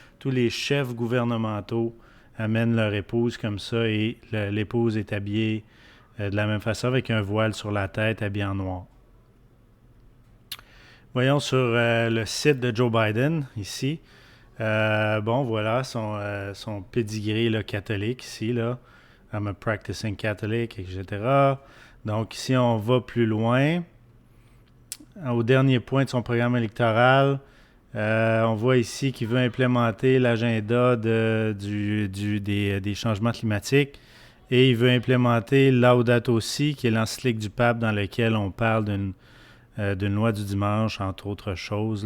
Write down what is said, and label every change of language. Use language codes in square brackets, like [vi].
[fr] Tous les chefs gouvernementaux amènent leur épouse comme ça et l'épouse est habillée de la même façon avec un voile sur la tête, habillée en noir. Voyons sur le site de Joe Biden, ici. Bon, voilà son pédigré là, catholique ici. Là. [en] I'm a practicing Catholic, etc. [fr] Donc ici, on va plus loin. Au dernier point de son programme électoral, on voit ici qu'il veut implémenter l'agenda des changements climatiques et il veut implémenter Laudato Si, qui est l'encyclique du pape dans lequel on parle d'une loi du dimanche, entre autres choses.